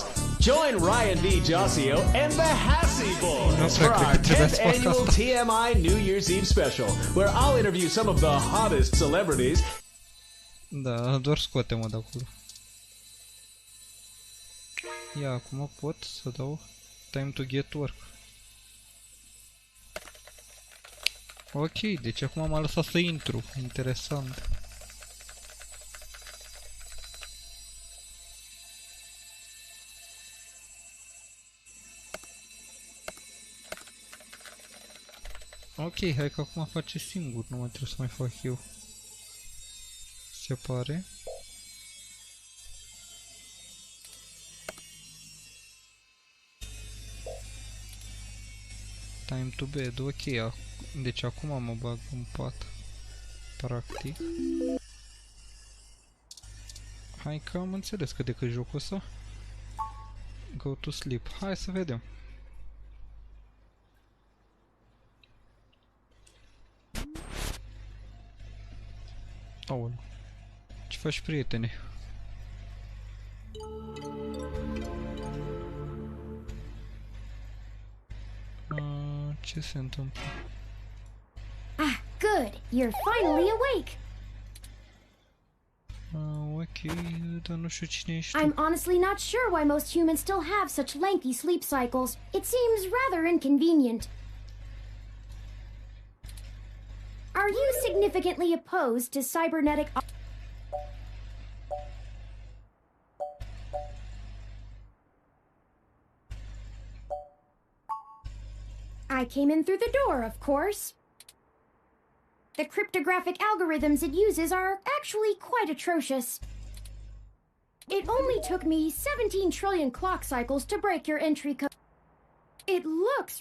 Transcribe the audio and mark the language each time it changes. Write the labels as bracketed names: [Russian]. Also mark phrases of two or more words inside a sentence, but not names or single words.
[English] Join Ryan V. Josio and the Hassy Boys for our 10th annual TMI New Year's Eve special, where I'll interview some of the hottest celebrities. [Romanian] Da, doar scoate-mă de acolo. Ia, acum pot să dau [English] time to get work. [Romanian] Ok, deci acum m-a lăsat să intru. Interesant. Ok, hai că acum face singur, nu mai trebuie să mai fac eu. Se pare. [English] Time to bed, [Romanian] ok. Deci acum mă bag în pat. Practic. Hai că am înțeles cât de cât jocul ăsta. [English] Go to sleep. [Romanian] Hai să vedem. Aoleu. Ce faci, prietene? Ce se întâmplă? [English] Ah, good. You're finally awake. [Romanian] Ok, dar nu știu cine ești tu. [English] I'm honestly not sure why most humans still have such lengthy sleep cycles. It seems rather inconvenient. Are you significantly opposed to cybernetic... I came in through the door, of course. The cryptographic algorithms it uses are actually quite atrocious. It only took me 17 trillion clock cycles to break your entry code. It looks...